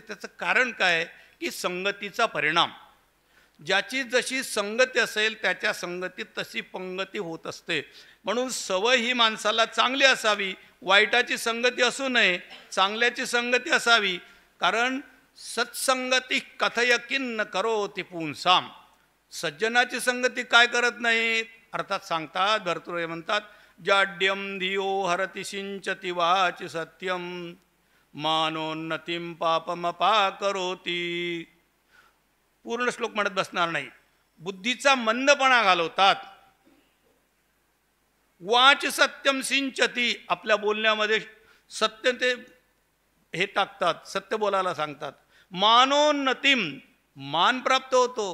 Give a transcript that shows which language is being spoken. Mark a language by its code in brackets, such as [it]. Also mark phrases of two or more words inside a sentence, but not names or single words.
[mr] त्याचं कारण काय की संगतीचा परिणाम. ज्याची जशी संगती असेल त्याच्या संगतीत तशी पंगती होत असते. म्हणून सवय ही माणसाला चांगली असावी, वाईटाची संगती असू नये, चांगल्याची संगती असावी. [sa] कारण सत्संगती कथय किन्न करोति पुंसाम. [mr] सज्जनाची संगती काय करत नाहीत, अर्थात सांगतात भरतुरे म्हणतात, [sa] जाड्यम धियो हरति सिंचति वाचि सत्यम, मानोन्नतिम पापमपा करोति. [mr] पूर्ण श्लोक म्हणत बसणार नाही. बुद्धीचा मंदपणा घालवतात. [sa] वाच सत्यम सिंचती, [mr] आपल्या बोलण्यामध्ये सत्य ते हे टाकतात, सत्य बोलायला सांगतात. मानोन्नतिम, मान प्राप्त होतो.